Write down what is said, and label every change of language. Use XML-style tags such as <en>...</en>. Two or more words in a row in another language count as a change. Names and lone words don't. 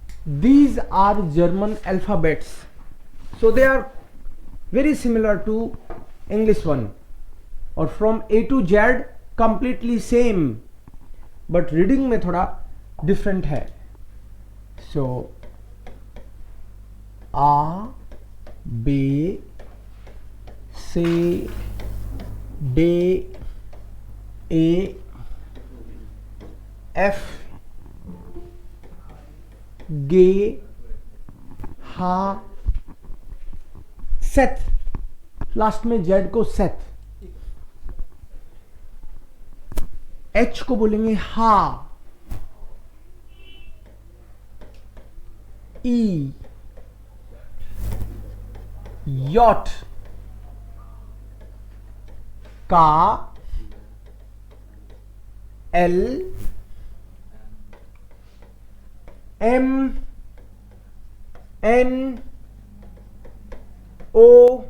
<en>these are German alphabets, so they are very similar to English one, और from A to Z completely same, but reading</en> <hi>में थोड़ा</hi> <en>different है. So A, B, C, D, E,</en> <hi>F, G, H, सेथ, लास्ट में जेड को सेथ. एच को बोलेंगे</hi> <de>ha, e, jot, ka, el, em, en, o,</de>